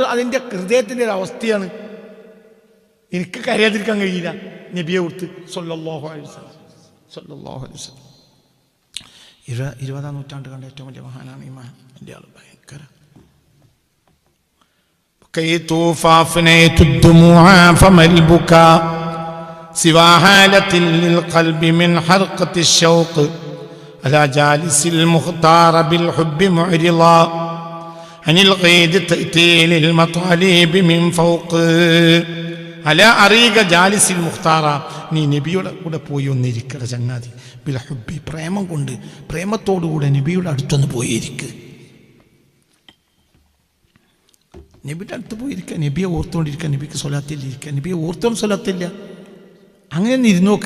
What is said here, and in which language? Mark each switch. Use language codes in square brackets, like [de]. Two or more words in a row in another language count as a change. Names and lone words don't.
[ml] അതിൻ്റെ ഹൃദയത്തിൻ്റെ ഒരു അവസ്ഥയാണ്. എനിക്ക് കരയാതിരിക്കാൻ കഴിയില്ല. നബിയെ ഓർത്ത് [ar] صلى الله عليه وسلم. [ml] 20-ാം നൂറ്റാണ്ട് കണ്ട ഏറ്റവും വലിയ മഹാനാണ് ഈ മഹാൻ. എൻ്റെ ആൾ ഭയങ്കര [ar] بكيت فافنيت الدموع فما البكاء سوى حالة للقلب من حرقة الشوق على جالس المختار بالحب معرضا عن الغيد تأتي للمطالب من فوق على أريق جالس المختار [ml] നീ നബിയുടെ കൂടെ പോയി ഒന്നിരിക്കട ചങ്ങാതി [ar] ബിൽഹുബി [ml] പ്രേമം കൊണ്ട് പ്രേമത്തോടുകൂടെ നബിയുടെ അടുത്തൊന്ന് പോയിരിക്കുക. നബിയുടെ അടുത്ത് പോയിരിക്കുക, നബിയെ ഓർത്തുകൊണ്ടിരിക്കുക, നബിക്ക് സ്വലാത്തില്ലിരിക്കുക, നബിയെ ഓർത്തോണ്ട് സ്വലാത്തില്ല, അങ്ങനെ ഒന്ന് ഇരുന്നോക്ക്.